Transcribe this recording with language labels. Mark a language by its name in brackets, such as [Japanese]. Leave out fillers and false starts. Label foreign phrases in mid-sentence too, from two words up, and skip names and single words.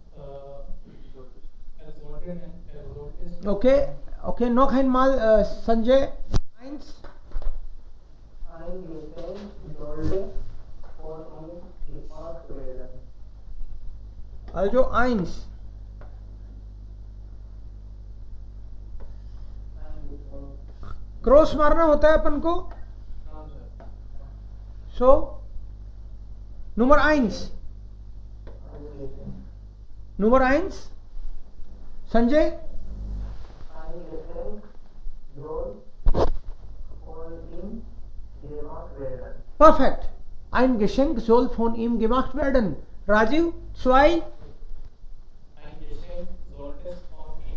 [German] Okay, okay, noch einmal, Sanjay. Eins. Ein Geschenk sollte von ihm gemacht werden. Also eins. [Hindi] क्रॉस मारना होता है अपन को। [English] so number 1 number 1 Sanjay. [German] Ein Geschenk soll von ihm gemacht werden. Perfekt. Ein Geschenk soll von ihm gemacht werden. Rajiv, 2. Ein Geschenk solltest von ihm